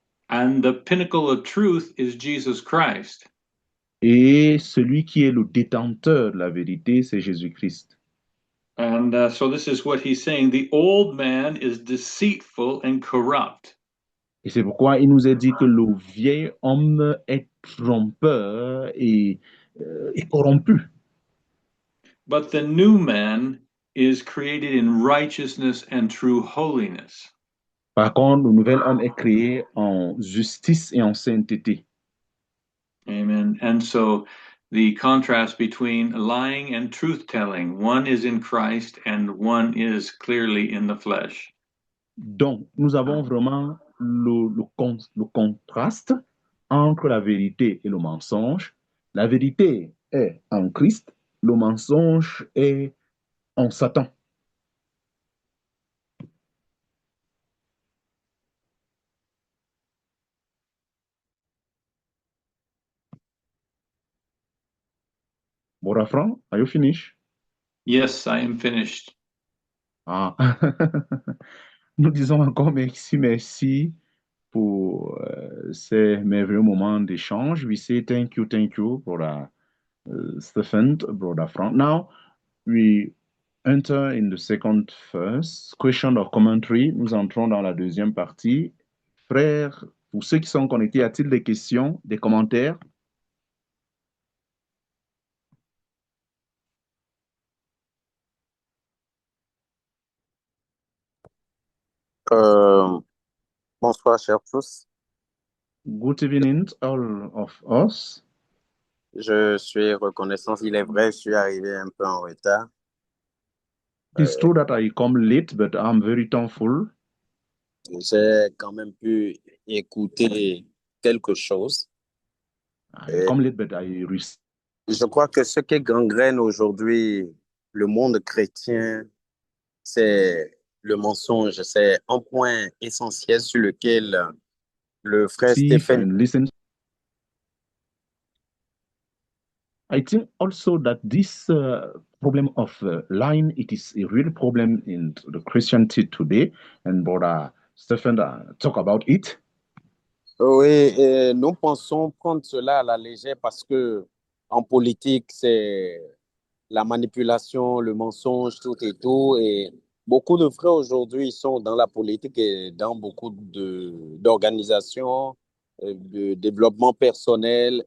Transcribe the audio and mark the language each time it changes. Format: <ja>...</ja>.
<en>And the pinnacle of truth is Jesus Christ.</en> <fr>Et celui qui est le détenteur de la vérité, c'est Jésus-Christ.</fr> <en>And so this is what he's saying. The old man is deceitful and corrupt.</en> <fr>Et c'est pourquoi il nous est dit que le vieil homme est trompeur et corrompu.</fr> <en>But the new man is created in righteousness and true holiness.</en> <fr>Par contre, le nouvel homme est créé en justice et en sainteté.</fr> <en>Amen. And so the contrast between lying and truth telling, one is in Christ and one is clearly in the flesh.</en> <fr>Donc, nous avons vraiment le contraste entre la vérité et le mensonge. La vérité est en Christ, le mensonge est en Satan.</fr> <en>Borafran, are you finished? Yes, I am finished. Ah.</en> <fr>Nous disons encore merci pour ces merveilleux moments d'échange.</fr> <en>We say thank you</en> <fr>pour</fr> <en>Stephen, Brother Frank. Now, we enter in the second verse, question or commentary.</en> <fr>Nous entrons dans la deuxième partie. Frères, pour ceux qui sont connectés, y a-t-il des questions, des commentaires? Euh, Bonsoir, chers tous.</fr> <en>Good evening, all of us.</en> <fr>Je suis reconnaissant. Il est vrai, je suis arrivé un peu en retard.</fr> <en>It's true that I come late, but I'm very thankful.</en> <fr>J'ai quand même pu écouter quelque chose.</fr> <en>I come late, but I receive.</en> <fr>Je crois que ce qui gangrène aujourd'hui le monde chrétien, c'est le mensonge. C'est un point essentiel sur lequel le frère Stéphane.</fr> <en>And listen. I think also that this problem of lying, it is a real problem in the Christianity today, and Brother Stephen talk about it.</en> <fr>Oui, et nous pensons prendre cela à la légère parce que en politique, c'est la manipulation, le mensonge, tout et tout. Et beaucoup de frères aujourd'hui sont dans la politique et dans beaucoup d'organisations, de développement personnel.</fr>